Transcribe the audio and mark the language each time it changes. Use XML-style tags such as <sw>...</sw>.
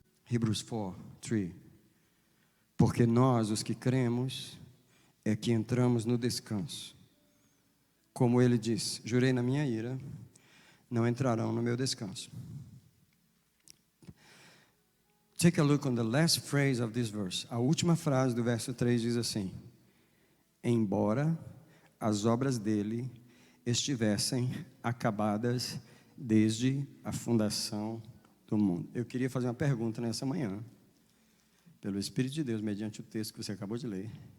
<pt>Hebrews 4, 3. Porque nós, os que cremos, é que entramos no descanso. Como ele disse, jurei na minha ira, não entrarão no meu descanso.</pt> <en>Take a look on the last phrase of this verse.</en> <pt>A última frase do verso 3 diz assim: embora as obras dele estivessem acabadas desde a fundação do mundo. Eu queria fazer uma pergunta nessa manhã, pelo Espírito de Deus, mediante o texto que você acabou de ler.</pt>